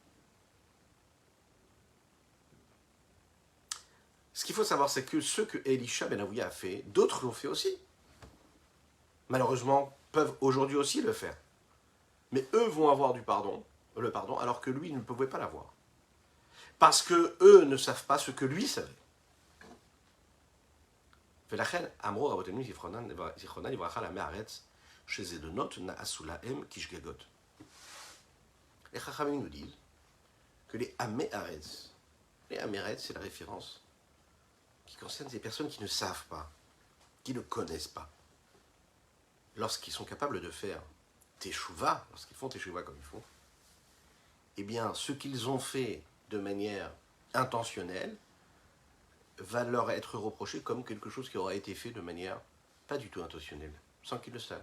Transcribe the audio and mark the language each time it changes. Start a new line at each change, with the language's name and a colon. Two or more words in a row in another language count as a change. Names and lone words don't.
French: Ce qu'il faut savoir, c'est que ce que Elisha ben Avouya a fait, d'autres l'ont fait aussi. Malheureusement, peuvent aujourd'hui aussi le faire. Mais eux vont avoir le pardon, alors que lui ne pouvait pas l'avoir. Parce que eux ne savent pas ce que lui savait.
Hebrew: ולכן אמרו רבותינו זיכרונם לברכה לעמי הארץ שזדונות נעשו להם כשגגות.
French: Les Chachamim nous disent que les
Hebrew: עמי הארץ,
French: c'est la référence qui concerne des personnes qui ne savent pas, qui ne connaissent pas. Lorsqu'ils sont capables de faire Teshuvah, lorsqu'ils font Teshuvah comme il faut, eh bien, ce qu'ils ont fait de manière intentionnelle va leur être reproché comme quelque chose qui aura été fait de manière pas du tout intentionnelle, sans qu'ils le sachent.